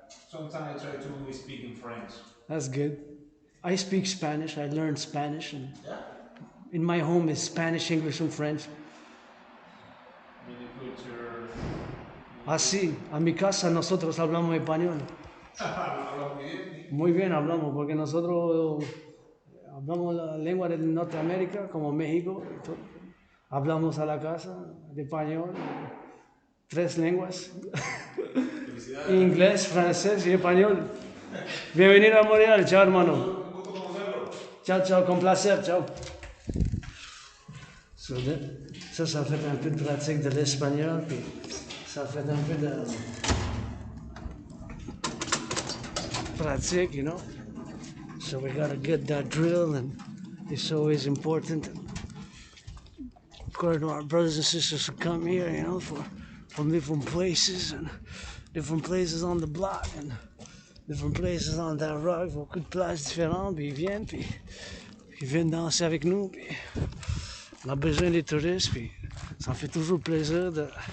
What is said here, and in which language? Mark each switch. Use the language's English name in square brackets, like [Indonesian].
[English] Sometimes I try to speak in French. That's good. I speak Spanish. I learned Spanish, and Yeah. in my home is Spanish, English, and French. Mini culture. [Spanish] Ah, sí. A mi casa nosotros hablamos español. Hablo muy bien. Muy bien hablamos, porque nosotros hablamos la lengua de Norteamérica, como México. Y todo. Hablamos a la casa de español, 3 lenguas. Felicidades. Inglés, francés y español. Bienvenido a Montreal. Chao, hermano. Un gusto conocerlo. Chao, con placer. Chao. [French] Ça fait un peu de pratique de l'espagnol, puis ça fait un peu de pratique, [English] you know. So we gotta get that drill, and it's always important. Of course, our brothers and sisters who come here, you know, from different places and different places on the block and different places on that rock, [French] beaucoup de places différentes, puis ils viennent danser avec nous, puis on a besoin des touristes, puis ça me fait toujours plaisir de...